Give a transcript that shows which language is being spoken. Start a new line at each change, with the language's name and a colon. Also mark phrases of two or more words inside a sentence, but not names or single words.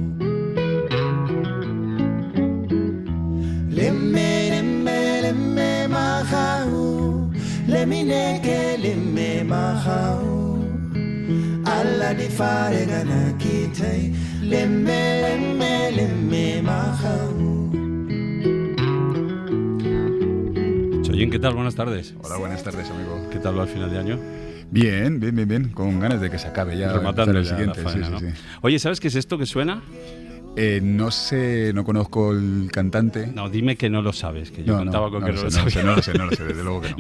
Spanish: Lemme mahamu, lemineke lemme mahamu. Alla di fare ganakite, lemme mahamu. Chollín, ¿qué tal? Buenas tardes. Hola, buenas tardes, amigo. ¿Qué tal va el final de año? Bien. Con ganas de que se acabe ya. Rematando el ya siguiente. la faena, Sí. Oye, ¿sabes qué es esto que suena? No sé, no conozco el cantante. No, dime que no lo sabes, que yo contaba con que no lo sabía. No lo sé, desde luego que no.